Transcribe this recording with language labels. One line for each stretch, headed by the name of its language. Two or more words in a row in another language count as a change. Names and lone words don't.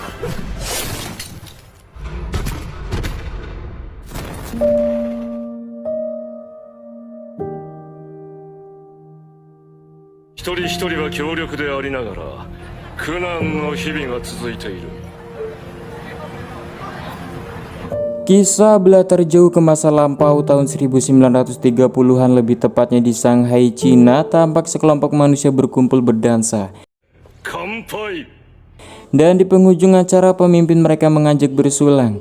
Japanese: 一人一人は強力でありながら苦難の日々が続いている。
Indonesian: Kisah berlatar jauh ke masa lampau tahun 1930-an, lebih tepatnya di Shanghai, Cina. Tampak sekelompok manusia berkumpul berdansa. Kanpai. Dan di penghujung acara pemimpin mereka mengajak bersulang.